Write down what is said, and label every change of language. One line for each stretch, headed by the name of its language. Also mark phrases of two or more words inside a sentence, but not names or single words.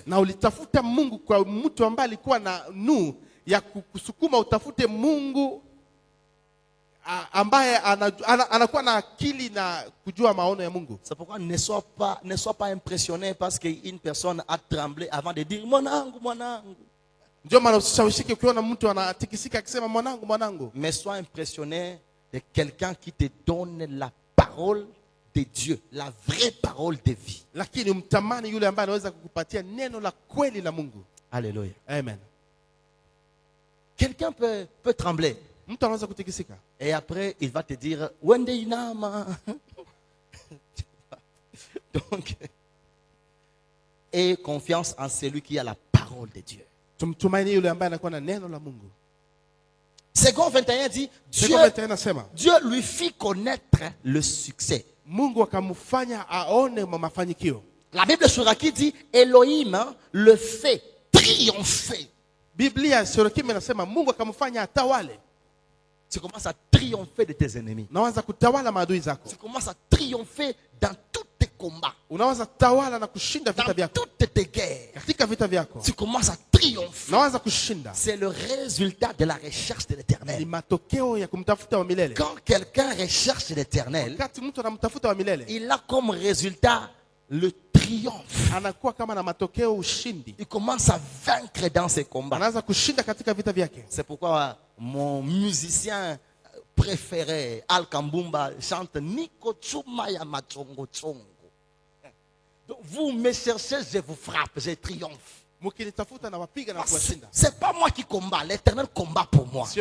Swahili: na ulitafuta Mungu kwa mtu ambaye alikuwa na ya kusukuma utafute Mungu ambaye anakuwa na akili na kujua maono ya Mungu.
French: C'est pourquoi ne sois pas impressionné parce qu'une personne a tremblé avant de dire
Swahili: mwanangu mwanangu. Ndio maana usishawishike ukiona mtu anatikisika akisema mwanangu mwanangu.
French: Mais sois impressionné de quelqu'un qui te donne la parole de Dieu, la vraie parole de vie.
Swahili: Lakini umtamani yule ambaye anaweza kukupatia neno la kweli la Mungu. Alléluia. Amen.
French: Quelqu'un peut trembler.
Swahili: Mtu anaweza kutikisika.
French: Et après, il va te dire,
Swahili: Wende inama.
French: Donc, aie confiance en celui qui a la parole de Dieu.
Swahili: Tumtumaini yule ambaye anakuwa na neno la Mungu.
French: Second 21 dit, Dieu lui fit connaître le succès.
Swahili: Mungu akamfanya aone mafanikio.
French: La Bible Shuraki dit, Elohim le fait triompher.
Swahili: Biblia Shurakim inasema Mungu akamfanya atawale.
French: Tu commences à triompher de tes ennemis.
Swahili: Unaanza kutawala maadui zako.
French: Tu commences à triompher dans tous tes combats.
Swahili: Unaanza tawala na kushinda vita vyako.
French: Dans toutes tes guerres.
Swahili: Katika vita vyako.
French: Tu commences à triompher.
Swahili: Unaanza kushinda.
French: C'est le résultat de la recherche de l'Éternel.
Swahili: Ni matokeo ya kumtafuta wa milele.
French: Quand quelqu'un recherche l'Éternel,
Swahili: wakati mtu anamtafuta wa milele,
French: il a comme résultat le triomphe.
Swahili: Anakuwa kama na matokeo ushindi.
French: Il commence à vaincre dans ses combats.
Swahili: Anaanza kushinda katika vita vyake.
French: C'est pourquoi mon musicien préféré, Al Kambumba, chante Niko Chuma ya Machongo Chongo. Donc vous me cherchez, je vous frappe, je triomphe. C'est pas moi qui combat, l'Éternel combat pour moi.